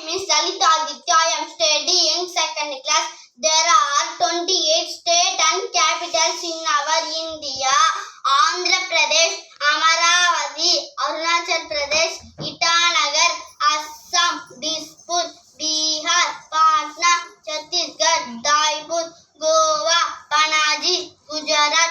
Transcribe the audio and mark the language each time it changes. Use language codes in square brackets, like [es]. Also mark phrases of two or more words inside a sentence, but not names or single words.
[en] is Lalita Aditya. I am studying second class. There are 28 states and capitals in our India. Andhra Pradesh, Amaravati, Arunachal Pradesh, Itanagar, Assam, Dispur, Bihar, Patna, Chhattisgarh, Daipur, Goa, Panaji, Gujarat,